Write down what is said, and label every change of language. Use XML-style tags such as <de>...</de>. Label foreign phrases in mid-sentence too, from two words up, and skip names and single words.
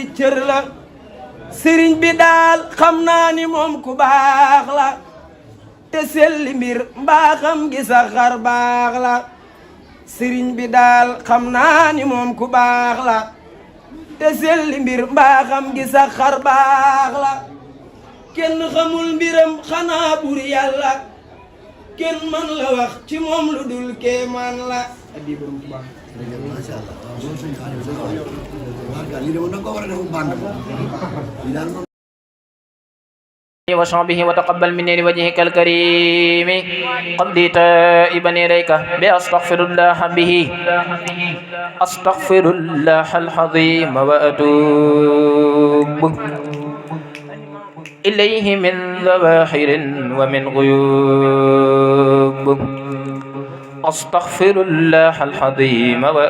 <wo>cër la sëriñ bi daal xam naa ni moom ku baax la te selli mbir mbaaxam gi sa xar baax la sëriñ bi daal xam naa ni moom ku baax la te selli mbir mbaaxam gi sa xar baax la kenn xamul mbiram xanaa bur yàlla kenn man la wax ci moom lu dul kéemaan la addi borom ku baax</wo> <ar>ما شاء الله</ar> <wo>lii de moom da nga ko war a def bànd lii daal moom</wo> <ar>وصحبه وتقبل مني لوجهك الكريم قبلي تائبا إليك بأستغفر الله به أستغفر الله العظيم وأتوب إليه من ظواهر ومن غيوب أستغفر الله العظيم</ar>